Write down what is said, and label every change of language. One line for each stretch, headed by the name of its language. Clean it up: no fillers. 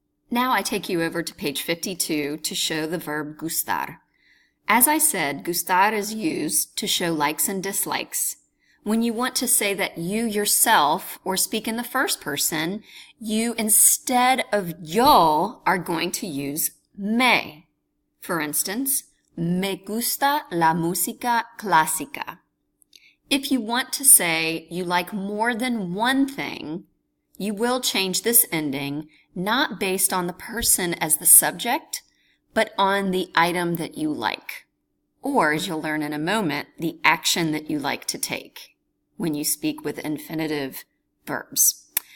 English: Now I take you over to page 52 to show the verb gustar. As I said, gustar is used to show likes and dislikes. When you want to say that you yourself, or speak in the first person, you instead of yo are going to use me. For instance,
Spanish: me gusta la música clásica.
English: If you want to say you like more than one thing, you will change this ending not based on the person as the subject, but on the item that you like. Or, as you'll learn in a moment, the action that you like to take when you speak with infinitive verbs.